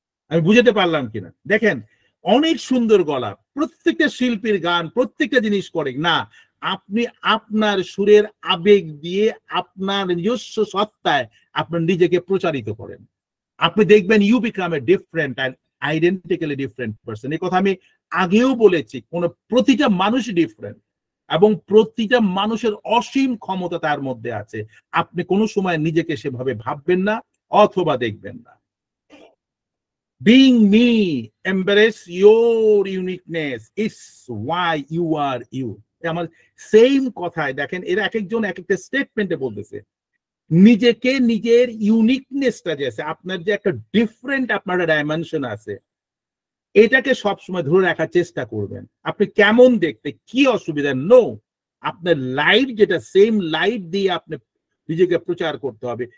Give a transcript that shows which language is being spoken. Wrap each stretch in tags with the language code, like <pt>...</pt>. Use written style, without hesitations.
<bn>আমি বুঝাতে পারলাম কিনা? দেখেন, অনেক সুন্দর গলা, প্রত্যেকটা শিল্পীর গান প্রত্যেকটা জিনিস করে না, আপনি আপনার সুরের আবেগ দিয়ে আপনার নিজস্ব সত্তায় আপনার নিজেকে প্রচারিত করেন, আপনি দেখবেন</bn> <en>You become a different and identically different person.</en> <bn>এই কথা আমি আগেও বলেছি, প্রতিটা মানুষই ডিফারেন্ট এবং প্রতিটা মানুষের অসীম ক্ষমতা তার মধ্যে আছে। আপনি কোনো সময় নিজেকে সেভাবে ভাববেন না অথবা দেখবেন না।</bn> <en>Being me, embrace your uniqueness is why you are you.</en> <bn>আমার সেম কথায় দেখেন, এরা এক একজন এক একটা স্টেটমেন্টে বলতেছে নিজেকে, নিজের ইউনিকনেসটা যে আছে, আপনার যে একটা ডিফারেন্ট আপনার ডাইমেনশন আছে, এটাকে সবসময় ধরে রাখার চেষ্টা করবেন। আপনি কেমন দেখতে, কি অসুবিধা, নো, আপনার লাইট যেটা, সেম লাইট দিয়ে আপনি নিজেকে প্রচার করতে হবে।</bn>